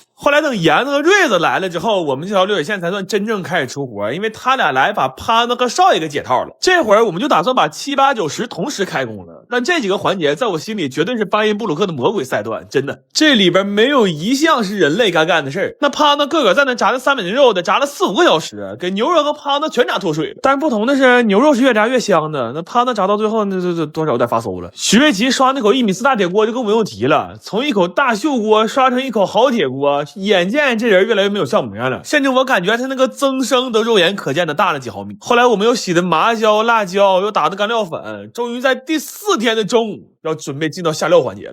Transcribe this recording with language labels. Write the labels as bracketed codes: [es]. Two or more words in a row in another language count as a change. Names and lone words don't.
[zh] 後來等嚴子和瑞子來了之後，我們這條流水線才算真正開始出活，因為他倆來把潘子和少爺給解套了。這會兒我們就打算把7、8、9、10同時開工了，但這幾個環節在我心裡絕對是巴音布魯克的魔鬼賽段，真的，這裡邊沒有一項是人類該幹的事兒。那潘子個個在那炸那300斤肉得炸了4、5個小時，給牛肉和潘子全炸脫水了。但是不同的是，牛肉是越炸越香的，那潘子炸到最後那多少有點發餿了。徐瑞奇刷那口1.4米大鐵鍋就更不用提了，從一口大秀鍋刷成一口好鐵鍋，眼見這人越來越沒有笑模樣了，甚至我感覺他那個增生都肉眼可見的大了幾毫米。後來我們又洗的麻椒、辣椒，又打的干料粉，終於在第4天的中午要準備進到下料環節了。